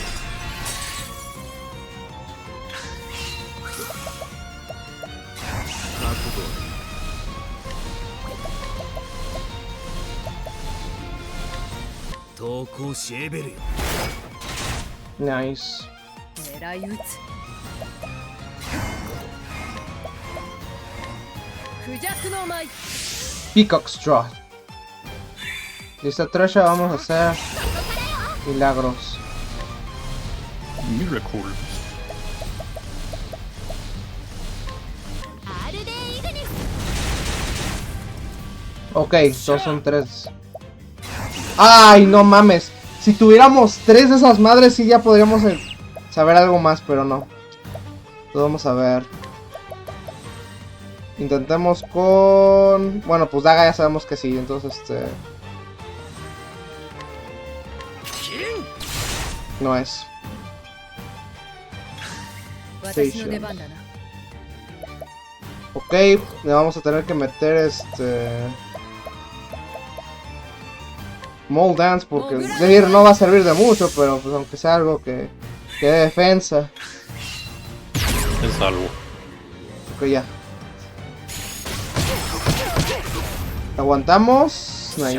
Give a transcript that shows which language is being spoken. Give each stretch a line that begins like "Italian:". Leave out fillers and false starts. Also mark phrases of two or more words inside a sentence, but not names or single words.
Japanese: 投稿しエベルよ
Spanish: Nice.
Japanese: 狙い撃つクジャクの舞
Spanish: Peacock Straw. Lista Tresha, vamos a hacer milagros. Miracle.
Japanese: アールデイグニス
Spanish: Ok, todos son 3. ¡Ay, no mames! Si tuviéramos 3 de esas madres, sí ya podríamos saber algo más, pero no. Entonces vamos a ver. Intentemos con... Bueno, pues Daga ya sabemos que sí, entonces no es.
Japanese: 私の出番だな
Spanish: Ok, le vamos a tener que meter Mold Dance porque es decir, no va a servir de mucho, pero pues aunque sea algo que dé defensa. Es algo. Ok, ya. Aguantamos. Nice.